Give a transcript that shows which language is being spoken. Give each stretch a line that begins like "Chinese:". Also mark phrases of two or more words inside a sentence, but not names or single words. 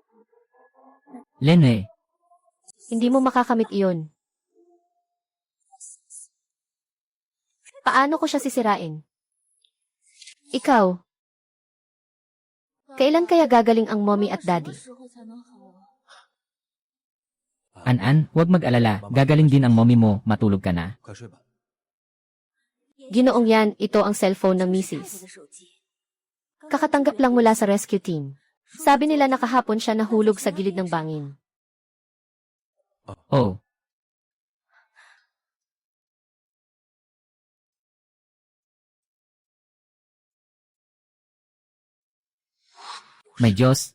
Filipino: Lene, Hindi mo makakamit iyon. Paano ko siya sisirain? Ikaw, kailan kaya gagaling ang mommy at daddy?
Chinese: 什么时候才能好啊？
Filipino: An-an, huwag mag-alala, gagaling din ang mommy mo, matulog ka na.
Chinese: 快睡吧。
Filipino: Ginoong yan, ito ang cellphone ng
Chinese: 太太
Filipino: misis.
Chinese: 的手机。
Filipino: Kakatanggap lang mula sa rescue team. Sabi nila nakahapon siya nahulog sa gilid ng bangin. Oh, may Diyos.